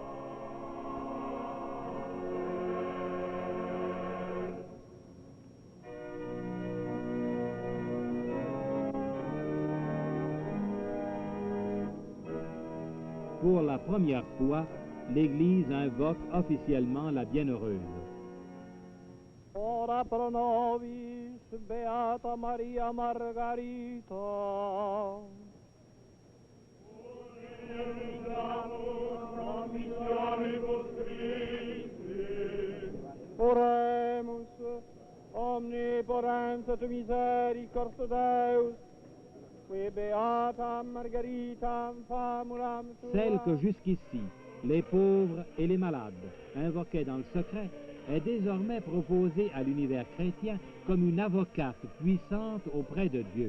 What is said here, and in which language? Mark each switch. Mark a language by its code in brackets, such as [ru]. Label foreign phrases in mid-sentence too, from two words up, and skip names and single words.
[fr] Pour la première fois, l'Église invoque officiellement la Bienheureuse. [la] Ora pro nobis, Beata Maria Margarita. Oremus, omnipotens et misericordia Deus, qui Beata Margarita famulam tua. [fr] Celle que jusqu'ici, les pauvres et les malades invoquaient dans le secret, est désormais proposée à l'univers chrétien comme une avocate puissante auprès de Dieu.